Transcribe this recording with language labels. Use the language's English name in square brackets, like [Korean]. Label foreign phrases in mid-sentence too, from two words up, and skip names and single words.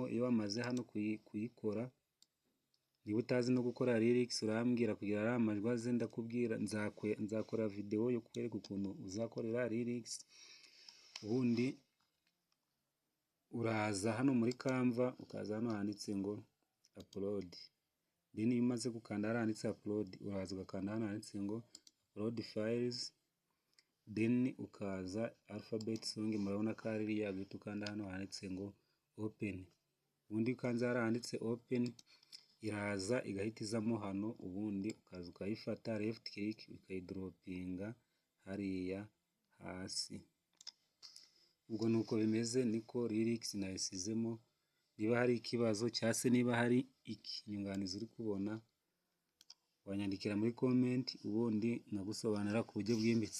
[Kinyarwanda] Iyo wamaze hano kuyikora, niba utazi no gukora lyrics urambwira kugira ari amajwi aze ndakubwira, nzakora video yo kwereka ukuntu uzakorera lyrics. Ubundi uraza hano muri Canva, ukaza hano handitse ngo upload, then iyo umaze gukanda hano handitse upload, uraza ugakanda hano handitse ngo [English] upload files, [Kinyarwanda] then ukaza alphabet song, murabona ko ari iriya, guhita ukanda hano handitse ngo open. Ubundi ukanze hano handitse open, iraza igahita izamo hano, ubundi ukaza ukayifata [English] left click [Kinyarwanda] ukayidropinga hariya hasi. Ubwo nuko bimeze, niko lyrics nayisizemo. Niba hari ikibazo cyangwa se niba hari inyunganizi uri kubona, wanyandikira muri comment ubundi nagusobanurira ku buryo bwimbitse.